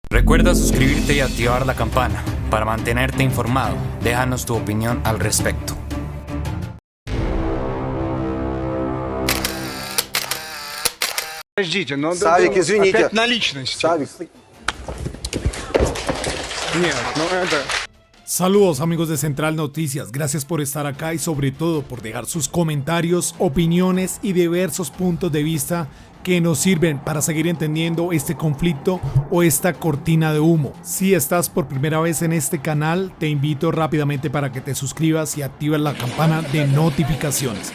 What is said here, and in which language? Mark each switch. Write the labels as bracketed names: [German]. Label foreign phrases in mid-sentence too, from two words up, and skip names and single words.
[Spanish] Recuerda suscribirte y activar la campana para mantenerte informado. Déjanos tu opinión al respecto. [Russian] Подождите, но... Савик, извините. Опять на личности. Савик. Нет, ну это... [Spanish] Saludos amigos de Central Noticias, gracias por estar acá y sobre todo por dejar sus comentarios, opiniones y diversos puntos de vista que nos sirven para seguir entendiendo este conflicto o esta cortina de humo. Si estás por primera vez en este canal, te invito rápidamente para que te suscribas y actives la campana de notificaciones.